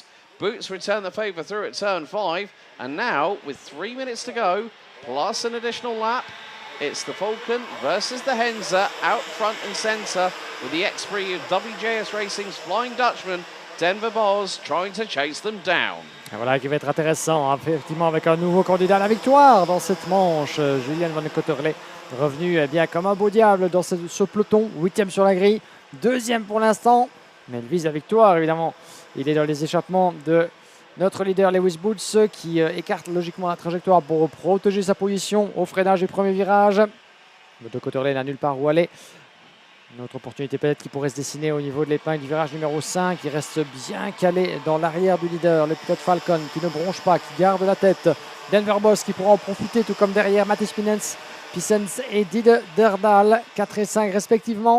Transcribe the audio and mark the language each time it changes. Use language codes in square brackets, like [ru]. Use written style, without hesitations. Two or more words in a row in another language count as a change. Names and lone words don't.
[en] Boots returned the favour through at turn 5. And now, with 3 minutes to go, plus an additional lap, it's the Falcon versus the Henze out front and centre with the X30 of WJS Racing's Flying Dutchman, Denver Bos, trying to chase them down. [fr] Et voilà qui va être intéressant, hein, effectivement, avec un nouveau candidat à la victoire dans cette manche. Julian van der Kottelet revenu bien comme un beau diable dans ce peloton, 8e sur la grille, 2e pour l'instant, mais il vise la victoire évidemment. Il est dans les échappements de notre leader Lewis Boots qui écarte logiquement la trajectoire pour protéger sa position au freinage du premier virage. Van der Kottelet n'a nulle part où aller. Une autre opportunité peut-être qui pourrait se dessiner au niveau de l'épingle du virage numéro 5. Il reste bien calé dans l'arrière du leader, le pilote Falcon qui ne bronche pas, qui garde la tête. Denver Bos qui pourra en profiter, tout comme derrière Mathis Pissens et Dide Derdal, 4 et 5 respectivement.